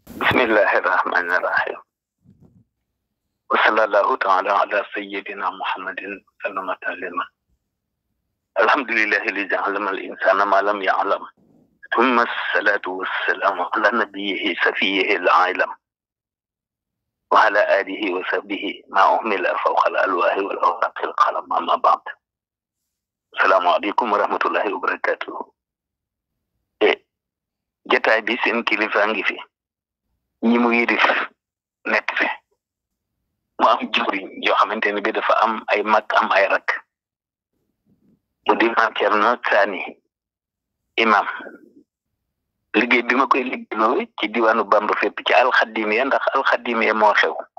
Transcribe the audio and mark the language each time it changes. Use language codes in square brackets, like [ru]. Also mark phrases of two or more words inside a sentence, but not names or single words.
[ar] بسم الله الرحمن الرحيم وصلى الله تعالى على سيدنا محمد وسلم تسليما الحمد لله لجعلما الإنسان ما لم يعلم ثم الصلاة والسلام على نبيه صفيه العالم وعلى آله وصحبه ما أهمل فوق الألواح والأوراق القلم أما بعد. السلام عليكم ورحمة الله وبركاته. [wo] Jotaay bi seen kilifa ngi fi ñi mu yidif nekk fi mu am juriñ yoo xamante ne bi dafa am ay mag am ay rak mu di Maam Cerno Saani imam liggéey bi ma koy liggéeyloo ci diwaanu Bamba fépp ci alxadimiya ndax alxadimiya moo xew